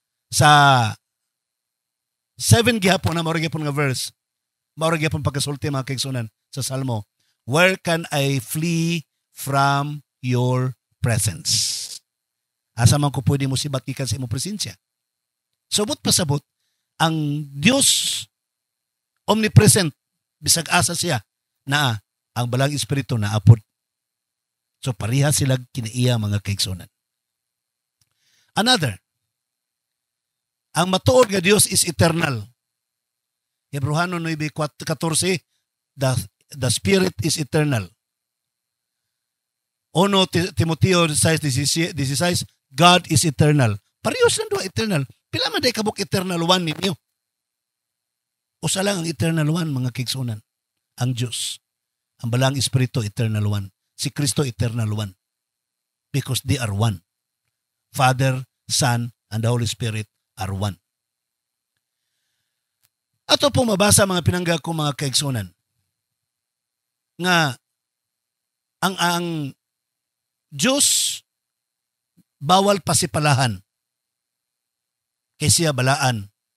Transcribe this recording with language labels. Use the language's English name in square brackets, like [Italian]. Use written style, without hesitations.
[Cebuano] Sa 7 gihapon na maurag gihapon nga verse, maurag gihapon pagkasulti mga kaigsunan sa Salmo, [English] where can I flee from your presence? [Cebuano] Asa man ko pwede mo sibat gikan sa imong presensya? Subot pasabot, ang Dios omnipresent, bisag asa siya na ang balang espiritu na apod. So pareha sila kinaiya mga kaigsunan. Another, ang matuod nga Dios [English] is eternal. Hebreano 9:14, the Spirit is eternal. 1 Timoteo 6:16, God is eternal. [Cebuano] Parehas lang doon eternal. Pila man day kabuk eternal one ninyo? Usa lang ang eternal one mga kaigsunan. Ang Diyos. Ang balang espiritu eternal one. Si Kristo eternal one. [English] Because they are one. Father, Son, and the Holy Spirit are one. [Cebuano] Ato po mabasa mga pinangga ko mga kaigsunan nga ang Diyos bawal pasipalahan kay siya balaan.